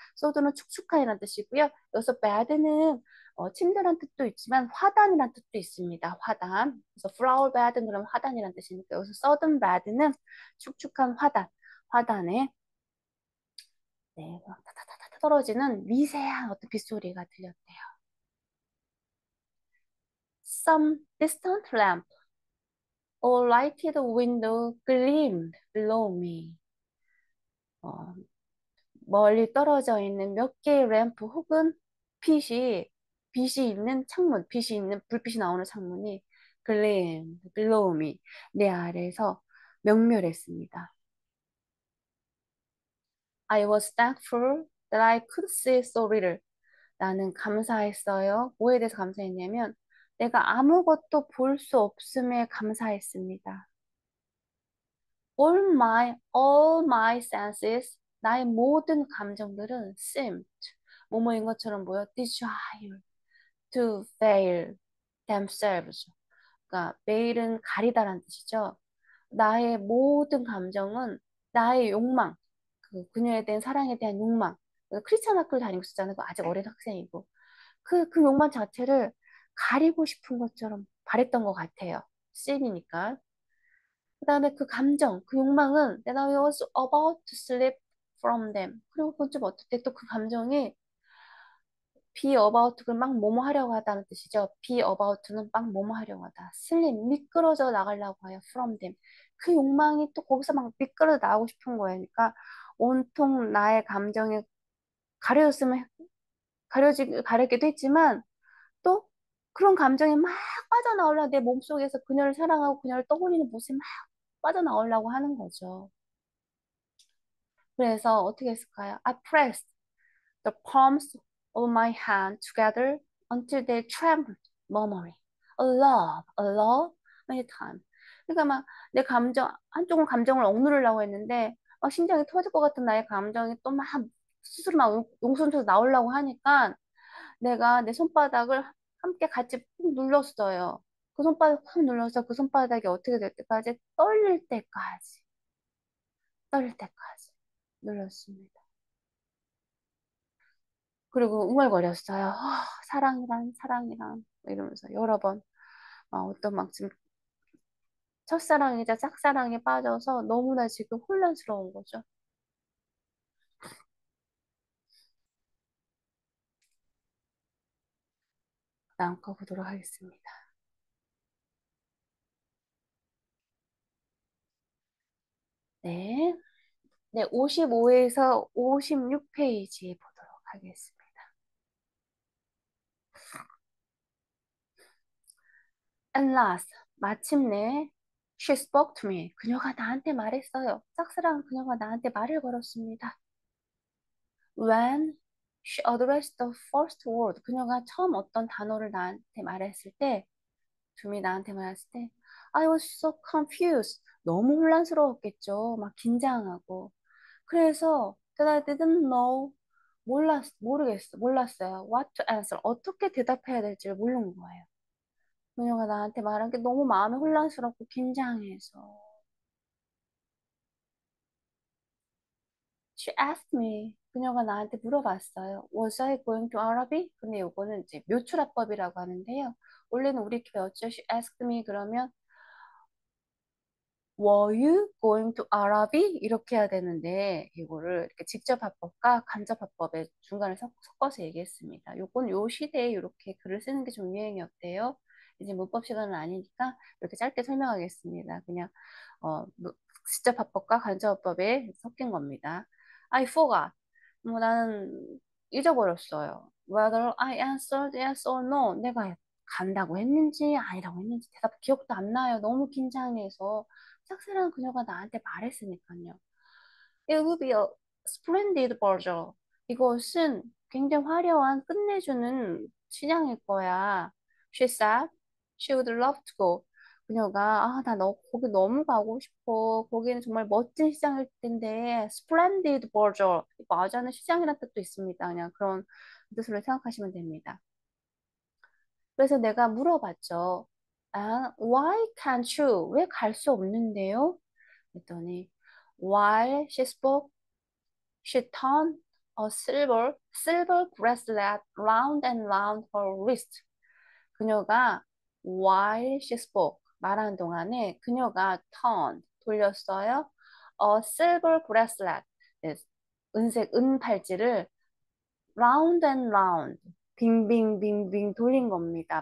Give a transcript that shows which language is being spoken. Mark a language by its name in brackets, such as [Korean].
[Korean] sudden은 축축한이라는 뜻이고요. 여기서 bed는 침대란 뜻도 있지만 화단이란 뜻도 있습니다. 화단. 그래서 flower bed는 그러면 화단이란 뜻이니까 여기서 sudden bed는 축축한 화단. 화단에 네, 타타타타 떨어지는 미세한 어떤 빗소리가 들렸대요. [English] Some distant lamp or lighted window gleamed below me. [Korean] 어, 멀리 떨어져 있는 몇 개의 램프 혹은 빛이 빛이 있는 창문, 빛이 있는 불빛이 나오는 창문이 [English] gleamed below me [Korean] 내 아래에서 명멸했습니다. [English] I was thankful that I could see so little. [Korean] 나는 감사했어요. 뭐에 대해서 감사했냐면 내가 아무것도 볼 수 없음에 감사했습니다. [English] All my senses, [Korean] 나의 모든 감정들은 [English] seemed, [Korean] 뭐뭐인 것처럼 보여, [English] desire to veil themselves. [Korean] 그러니까 veil은 가리다라는 뜻이죠. 나의 모든 감정은 나의 욕망, 그녀에 대한 사랑에 대한 욕망. 크리스찬 학교를 다니고 있었잖아요. 아직 어린 학생이고. 그 욕망 자체를 가리고 싶은 것처럼 바랬던 것 같아요. 씬이니까. 그 다음에 그 감정, 그 욕망은 [English] Then I was about to slip from them. [Korean] 그리고 그건 좀 어떨 때 또 그 감정이 be about 그걸 막 뭐뭐 하려고 하다는 뜻이죠. be about는 막 뭐뭐 하려고 하다. slip, 미끄러져 나가려고 해요. [English] from them. [Korean] 그 욕망이 또 거기서 막 미끄러져 나가고 싶은 거예요. 그러니까 온통 나의 감정에 가려졌으면 가렸기도 했지만 또 그런 감정이 막 빠져나오려 내 몸속에서 그녀를 사랑하고 그녀를 떠올리는 모습이 막 빠져나오려고 하는 거죠. 그래서 어떻게 했을까요? [English] I pressed the palms of my hand together until they trembled, murmuring, a love, many times. [Korean] 그러니까 막 내 감정, 한쪽은 감정을 억누르려고 했는데 막 심장이 터질 것 같은 나의 감정이 또 막 스스로 막 용손에서 나오려고 하니까 내가 내 손바닥을 함께 같이 푹 눌렀어요. 그 손바닥 푹 눌러서 그 손바닥이 어떻게 될 때까지 떨릴 때까지 눌렀습니다. 그리고 웅얼거렸어요. 사랑이란 이러면서 여러 번 어떤 막 지금 첫사랑이자 짝사랑에 빠져서 너무나 지금 혼란스러운 거죠. 다음 거 보도록 하겠습니다. 네. 네, 55에서 56페이지 보도록 하겠습니다. [English] At last, [Korean] 마침내 [English] she spoke to me. [Korean] 그녀가 나한테 말했어요. 짝사랑 그녀가 나한테 말을 걸었습니다. [English] When she addressed the first word, [Korean] 그녀가 처음 어떤 단어를 나한테 말했을 때, 둠이 나한테 말했을 때, [English] I was so confused. [Korean] 너무 혼란스러웠겠죠. 막 긴장하고. 그래서 [English] that I didn't know. [Korean] 몰랐어요. [English] What to answer. [Korean] 어떻게 대답해야 될지를 모르는 거예요. 그녀가 나한테 말한 게 너무 마음이 혼란스럽고 긴장해서. [English] She asked me. [Korean] 그녀가 나한테 물어봤어요. [English] Was I going to Arabi? [Korean] 근데 요거는 이제 묘출합법이라고 하는데요. 원래는 우리 배웠죠. [English] She asked me [Korean] 그러면 [English] Were you going to Arabi? [Korean] 이렇게 해야 되는데 이거를 이렇게 직접합법과 간접합법의 중간에 섞어서 얘기했습니다. 요건 요 시대에 이렇게 글을 쓰는 게 좀 유행이었대요. 이제 문법 시간은 아니니까 이렇게 짧게 설명하겠습니다. 그냥 직접합법과 간접합법에 섞인 겁니다. [English] I forgot. [Korean] 뭐 나는 잊어버렸어요. [English] Whether I answered yes or no. [Korean] 내가 간다고 했는지 아니라고 했는지 대답 기억도 안 나요. 너무 긴장해서. 짝사랑 그녀가 나한테 말했으니까요. [English] It would be a splendid ball. [Korean] 이것은 굉장히 화려한 끝내주는 시장일 거야. [English] She said she would love to go. [Korean] 그녀가 나 너 거기 너무 가고 싶어. 거기는 정말 멋진 시장일 텐데 splendid ball. 이거 아주하는 시장이라는 뜻도 있습니다. 그냥 그런 뜻으로 생각하시면 됩니다. 그래서 내가 물어봤죠. [English] why can't you? [Korean] 왜 갈 수 없는데요? 그랬더니 [English] While she spoke, she turned a silver bracelet round and round her wrist. [Korean] 그녀가 [English] while she spoke [Korean] 말하는 동안에 그녀가 돌렸어요. [English] A silver bracelet [Korean] 네, 은색 은 팔찌를 [English] round and round [Korean] 빙빙빙빙 돌린 겁니다.